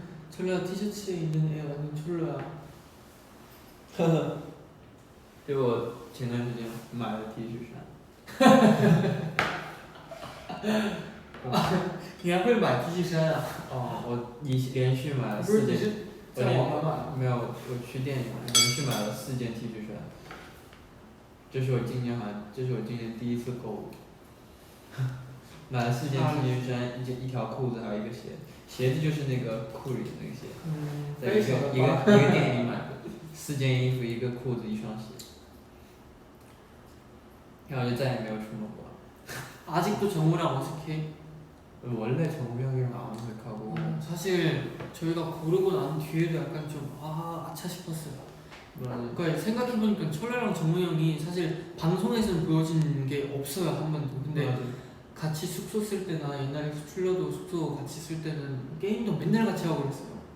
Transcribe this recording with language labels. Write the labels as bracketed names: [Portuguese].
[Korean] 철로야 티셔츠에 있는 애 완전 철로야. [Chinese] 就我前段时间买的 T 恤衫。你还会买 T 恤衫啊？我连续买了不是 4件。你是在网上买？没有，我去店里买，连续买了4件 T 恤衫。这是我今年第一次购物。买了4件 T 恤衫，一条裤子，还有一个鞋。鞋子就是那个库里的那个鞋。在一个店里买的，4件衣服，1个裤子，1双鞋。然后就再也没有出门过。 [Korean] 아직도 정우랑 어색해? 원래 정우형이랑 안 어색하고. 사실 저희가 고르고 난 뒤에도 약간 좀 아차 싶었어요. 그러니까 생각해보니까 철래랑 정우 형이 사실 방송에서는 보여진 게 없어요 한 번도. 근데 맞아. 같이 숙소 쓸 때나 옛날에 출려도 숙소 같이 쓸 때는 게임도 맨날 같이 하고 그랬어요.